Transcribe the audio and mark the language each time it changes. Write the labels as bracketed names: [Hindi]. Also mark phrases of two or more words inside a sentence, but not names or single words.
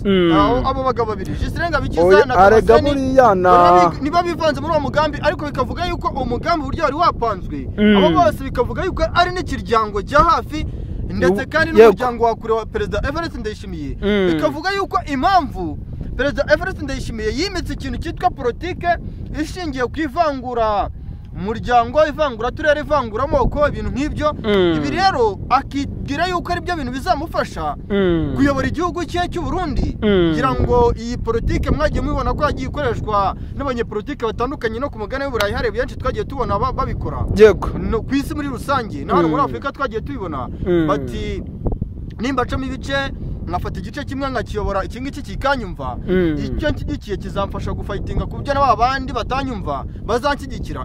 [Kinyarwanda] Abo bagabo babiri Gisire Ngabikiza na Damascene niba bivanze muri uwo mugambi, ariko bikavuga yuko umugambi buryo wari wapanzwe. Abo bose bikavuga yuko ari n'ikiryango cya hafi ndetse kandi n'umuryango wa kure wa Perezida Evariste Ndayishimiye. Bikavuga yuko impamvu Perezida Evariste Ndayishimiye yimitse ikintu cyitwa politike ishingiye ku ivangura umuryango, ivangura turere, ivangura amoko, ibintu nk'ibyo. Ibi rero akibwira yuko ari byo bintu bizamufasha kuyobora igihugu cye cy'u Burundi. Kugira ngo iyi politike mwagiye mubibona ko yagiye ikoreshwa n'abanyepolitike batandukanye no ku mugabane w'Uburayi, hari benshi twagiye tubona babikora ku isi muri rusange, na hano muri Afurika twagiye tubibona bati nimba acamo ibice nkafata igice kimwe nkakiyobora iki ngiki kikanyumva, icyo nshyigikiye kizamfasha gufightinga ku byo n'abandi batanyumva bazanshyigikira.